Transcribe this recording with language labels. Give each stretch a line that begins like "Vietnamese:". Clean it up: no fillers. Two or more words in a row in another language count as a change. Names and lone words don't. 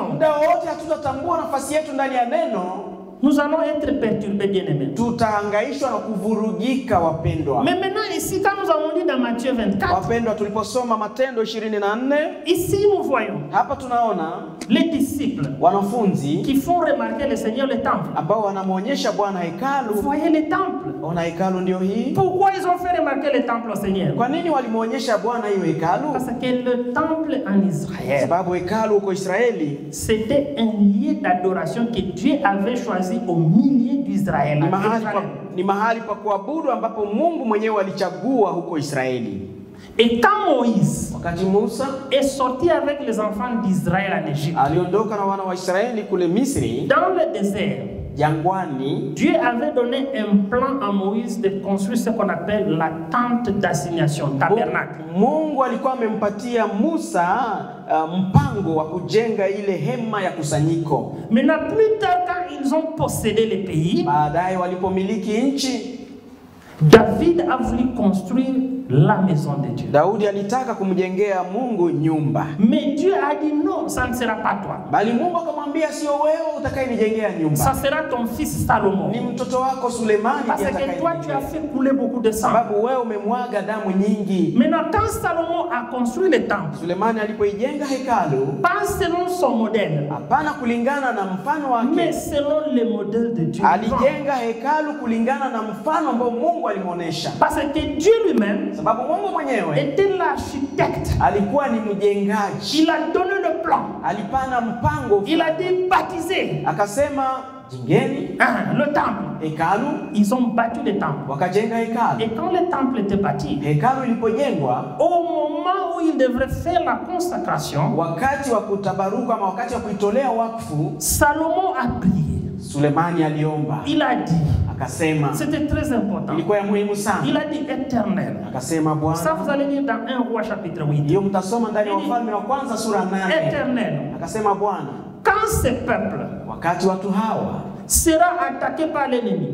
Swahili: Muda wote hatutatambua nafasi yetu ndani ya neno,
French: nous allons être perturbés, bien-aimés.
Swahili: tutahangaishwa na kuvurugika wapendwa.
French: Mais maintenant ici, quand nous avons lu dans Matthieu 24,
Swahili: Wapendwa, tuliposoma Matendo 24,
French: ici nous voyons
Swahili: hapa tunaona
French: les disciples
Swahili: wanafunzi
French: qui font remarquer le Seigneur le temple.
Swahili: ambao wanamuonyesha Bwana
French: Vous
Swahili: hekalu.
French: voyez le temple.
Swahili: Ona hekalu ndio hii.
French: Pourquoi ils ont fait remarquer le temple au Seigneur?
Swahili: Kwa nini walimuonyesha Bwana hiyo hekalu?
French: Parce que le temple en Israël,
Swahili: Sababu hekalu huko Israeli
French: c'était un lieu d'adoration que Dieu avait choisi au milieu d'Israël.
Swahili: ni mahali pa kuabudu ambapo Mungu mwenyewe alichagua huko Israeli.
French: Et quand Moïse
Swahili: Wakati Musa
French: est sorti avec les enfants d'Israël en Égypte,
Swahili: aliondoka na wana wa Israeli kule Misri,
French: dans le désert,
Swahili: jangwani,
French: Dieu avait donné un plan à Moïse de construire ce qu'on appelle la tente d'assignation, tabernacle.
Swahili: Mungu alikuwa amempatia Musa mpango wa kujenga ile hema ya kusanyiko.
French: Maintenant plus tard, quand ils ont possédé le pays,
Swahili: baadaye walipomiliki nchi,
French: David a voulu construire la maison de Dieu.
Swahili: Daudi alitaka kumjengea Mungu nyumba.
French: Mais Dieu a dit non, ça ne sera pas toi.
Swahili: Bali Mungu akamwambia sio wewe utakayenijengea nyumba.
French: Ça sera ton fils Salomon.
Swahili: Ni mtoto wako Sulemani
French: parce que toi tu as fait couler beaucoup de sang.
Swahili: Sababu wewe umemwaga damu nyingi.
French: Maintenant quand Salomon a construit le temple,
Swahili: Sulemani alipoijenga hekalu,
French: pas selon son modèle,
Swahili: hapana kulingana na mfano wake,
French: mais selon le modèle de Dieu.
Swahili: Alijenga hekalu kulingana na mfano ambao Mungu alimuonesha.
French: Parce que Dieu lui-même
Swahili: sababu Mungu mwenyewe
French: était l'architecte.
Swahili: Alikuwa ni mjengaji.
French: Il a donné le plan.
Swahili: Alipana mpango.
French: Il a dit baptiser.
Swahili: Akasema jengeni
French: le temple.
Swahili: Hekalu.
French: Ils ont bâti le temple.
Swahili: Wakajenga hekalu.
French: Et quand le temple était bâti,
Swahili: hekalu ilipojengwa,
French: au moment où il devrait faire la consacration,
Swahili: wakati wa kutabaruka ama wakati wa kuitolea wakfu,
French: Salomon a prié.
Swahili: Sulemani aliomba.
French: Il a dit,
Swahili: akasema,
French: c'était très important.
Swahili: Ilikuwa ya muhimu sana.
French: Il a dit éternel.
Swahili: Akasema Bwana.
French: Ça vous allez lire dans 1 Roi chapitre 8.
Swahili: Hiyo mtasoma ndani ya Wafalme wa kwanza sura 8.
French: Éternel.
Swahili: Akasema Bwana.
French: Quand ce peuple,
Swahili: wakati watu hawa
French: sera attaqué par l'ennemi,